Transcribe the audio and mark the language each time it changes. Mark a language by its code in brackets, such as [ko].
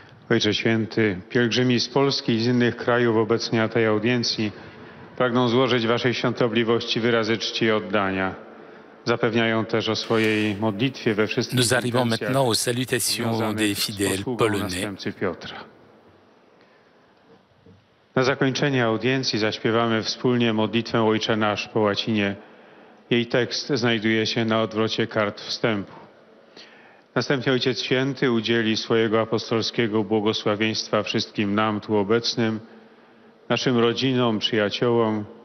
[pl] Ojcze Święty, pielgrzymi z Polski i z innych krajów obecni na tej audiencji pragną złożyć Waszej świątobliwości wyrazy czci i oddania. Zapewniają też o swojej modlitwie we wszystkich [fr] Nous arrivons maintenant aux salutations des fidèles polonais. [pl] Piotra. Na zakończenie audiencji zaśpiewamy wspólnie modlitwę Ojcze Nasz po łacinie. Jej tekst znajduje się na odwrocie kart wstępu. Następnie Ojciec Święty udzieli swojego apostolskiego błogosławieństwa wszystkim nam tu obecnym, naszym rodzinom, przyjaciołom.